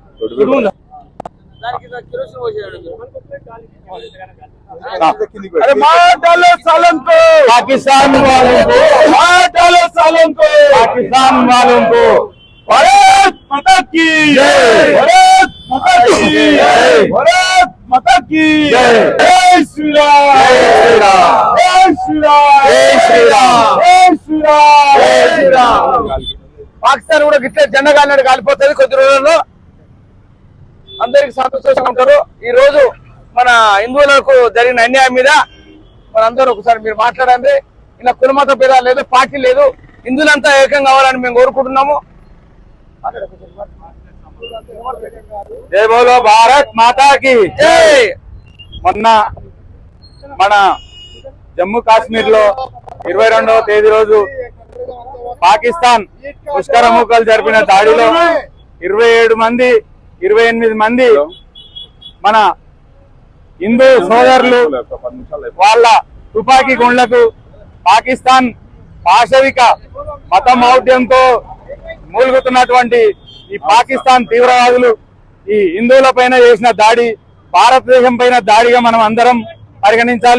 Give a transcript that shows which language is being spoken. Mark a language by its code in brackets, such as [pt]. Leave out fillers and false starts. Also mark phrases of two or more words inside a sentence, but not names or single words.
[hi] पाकिस्तान वालों को पाकिस्तान वालों को भारत माता की जय, भारत माता की जय, भारत माता की जय, जय श्री राम, जय श्री राम, जय श्री राम, जय श्री राम, जय श्री राम. [te] పాకిస్తాన్ కూడా గిట్లే జెండా కాలినట్టు కాలిపోతుంది. కొద్ది రోజుల్లో అందరికి సంతోషంగా ఉంటారు. ఈ రోజు మన హిందువులకు జరిగిన అన్యాయం మీద మనందరూ ఒకసారి మీరు మాట్లాడండి. ఇలా కులమత భేదాలు లేదు, పార్టీ లేదు, హిందువులంతా ఏకం కావాలని మేము కోరుకుంటున్నాము. [hi] जय बोलो भारत माता की जय. [te] మొన్న మన జమ్మూ కాశ్మీర్ లో 22వ తేదీ రోజు పాకిస్తాన్ ముష్కరముఖలు జరిపిన దాడిలో 28 మంది మన హిందూ సోదరులు వాళ్ళ తుపాకీ గుండ్లకు పాకిస్తాన్ పాశవిక మతమౌఢ్యంతో మూలుగుతున్నటువంటి ఈ పాకిస్తాన్ తీవ్రవాదులు ఈ హిందువుల పైన చేసిన దాడి భారతదేశం పైన దాడిగా మనం అందరం పరిగణించాలి.